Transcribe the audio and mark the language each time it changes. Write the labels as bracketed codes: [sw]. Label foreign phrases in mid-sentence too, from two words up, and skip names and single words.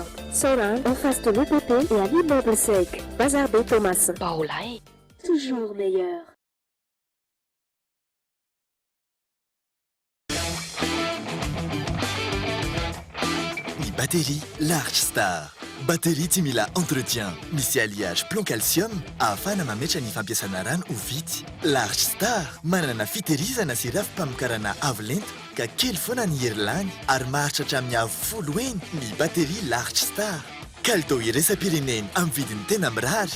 [fr] Sorin en face de l'EPP et à l'immeuble SEC. Bazar B Thomas. Baolay, toujours meilleur. [mg] Ni batterie Large Star. Batterie tsy mila entretien, misy [fr] alliage plomb calcium [mg] ahafahana mametra ny fampiasana rano ho vitsy. Large Star manana fitehirizana sy rafi-pamokarana avo lenta ka kely foana ny hery lany ary maharitra hatramin'ny avo 10 eny ny batterie Large Star. Kalitao iraisam-pireneny amin'ny vidiny tena mirary.